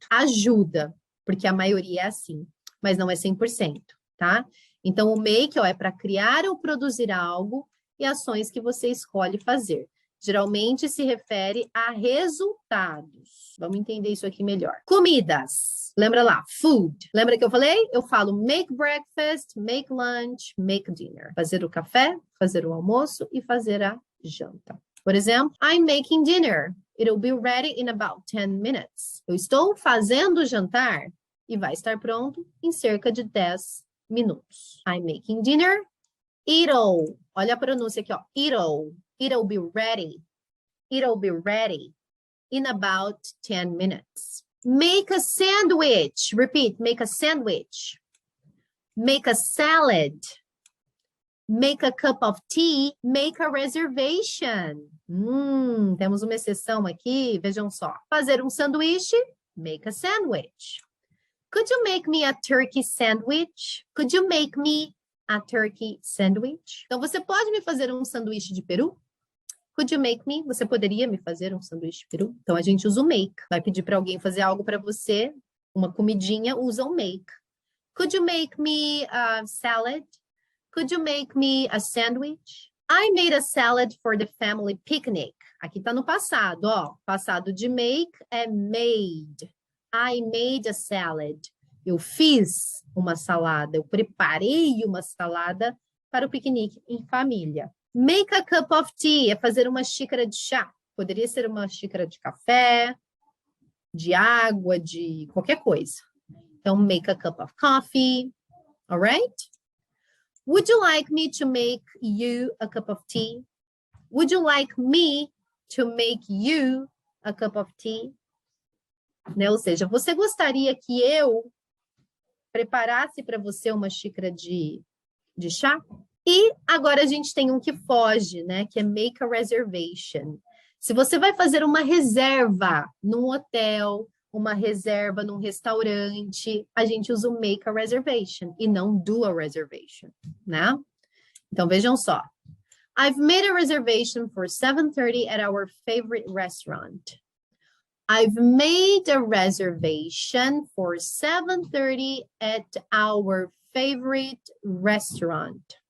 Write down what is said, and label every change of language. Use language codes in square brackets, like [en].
[pt] Ajuda, porque a maioria é assim, mas não é 100%, tá? Então, o make, ó, é para criar ou produzir algo e ações que você escolhe fazer. Geralmente se refere a resultados. Vamos entender isso aqui melhor. Comidas. Lembra lá, food. Lembra que eu falei? Eu falo [en] make breakfast, make lunch, make dinner. [pt] Fazer o café, fazer o almoço e fazer a janta. Por exemplo, [en] I'm making dinner. It'll be ready in about 10 minutes. [pt] Eu estou fazendo o jantar e vai estar pronto em cerca de 10 minutos. [en] I'm making dinner. It'll. [pt] Olha a pronúncia aqui, ó. [en] It'll be ready. It'll be ready in about 10 minutes. Make a sandwich. Repeat, make a sandwich. Make a salad. Make a cup of tea. Make a reservation. [pt] Temos uma exceção aqui, vejam só. Fazer um sanduíche. [en] Make a sandwich. Could you make me a turkey sandwich? Could you make me a turkey sandwich? [pt] Então, você pode me fazer um sanduíche de peru? [en] Could you make me? [pt] Você poderia me fazer um sanduíche de peru? Então, a gente usa o make. Vai pedir para alguém fazer algo para você, uma comidinha, usa o make. [en] Could you make me a salad? Could you make me a sandwich? I made a salad for the family picnic. [pt] Aqui está no passado, ó. Passado de make é made. [en] I made a salad. [pt] Eu fiz uma salada, eu preparei uma salada para o piquenique em família. [en] Make a cup of tea [pt] é fazer uma xícara de chá. Poderia ser uma xícara de café, de água, de qualquer coisa. [en] Então, make a cup of coffee. All right? Would you like me to make you a cup of tea? Would you like me to make you a cup of tea? [pt] Né? Ou seja, você gostaria que eu preparasse para você uma xícara de chá? E agora a gente tem um que foge, né? Que é [en] make a reservation. [pt] Se você vai fazer uma reserva num hotel, uma reserva num restaurante, a gente usa o [en] make a reservation [pt] e não [en] do a reservation, [pt] né? Então, vejam só. [en] I've made a reservation for 7:30 at our favorite restaurant. I've made a reservation for 7:30 at our favorite restaurant.